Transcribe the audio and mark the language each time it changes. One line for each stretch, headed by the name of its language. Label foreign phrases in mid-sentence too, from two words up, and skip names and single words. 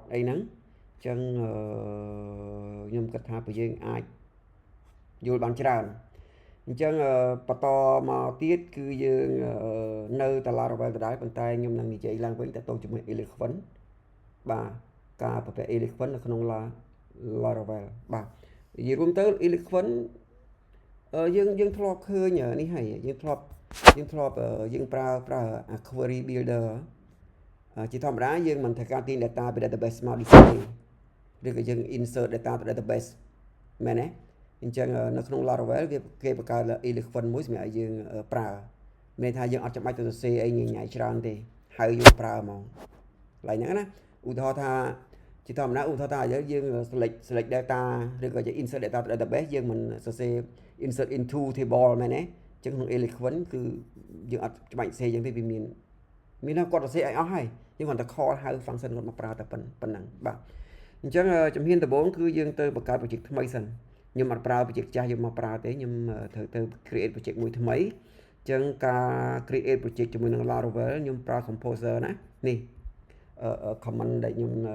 Khmer: អីហ្នឹងអញ្ចឹងខ្ញុំគិតថាពួកយើងអាចយល់បានច្រើនអញ្ចឹងបន្តមកទៀតគឺយើងនៅតែ Laravel ដដែលប៉ុន្តែខ្ញុំនឹងនិយាយឡើងវិញតទៅជាមួយ Eloquent បាទការប្រភេទ Eloquent នៅក្នុង Laravel បាទនិយាយរួមទៅ Eloquent យើងធ្លាប់ឃើញនេះហើយយើងធ្លាប់ យើងប្រើ
English: query builder
Khmer: ជាធម្មតាយើងមិនត្រូវការទាញ data ពី database មក display ឬក៏យើង
English: insert data
Khmer: ទៅ database មែនទេអញ្ចឹងនៅក្នុង Laravel គេបង្កើត Eloquent មួយសម្រាប់ឲ្យយើងប្រើ មានន័យថាយើងអត់ចាំបាច់ទៅសរសេរអីញញ៉ៃច្រើនទេហើយយើងប្រើហ្មងកន្លែងហ្នឹងណាឧទាហរណ៍ថាជាធម្មតាឧទាហរណ៍ថាយើង
English: select data
Khmer: ឬក៏យើង
English: insert data
Khmer: ទៅ database យើងមិនសរសេរ
English: insert into table
Khmer: មែនទេអញ្ចឹងក្នុង Eloquent គឺយើងអត់ច្បាច់សរសេរអញ្ចឹងទេវាមានថាគាត់សរសេរឲ្យអស់ហើយយើងគ្រាន់តែ call ហៅ function គាត់មកប្រើតែប៉ុណ្្នឹងបាទអញ្ចឹងជំហានដំបូងគឺយើងទៅបង្កើត project ថ្មីសិនខ្ញុំអត់ប្រើ project ចាស់យកមកប្រើទេខ្ញុំត្រូវទៅ
English: create project
Khmer: មួយថ្មីអញ្ចឹងការ
English: create project
Khmer: ជាមួយនឹង Laravel ខ្ញុំប្រើ Composer ណានេះcomment ដែលខ្ញុំ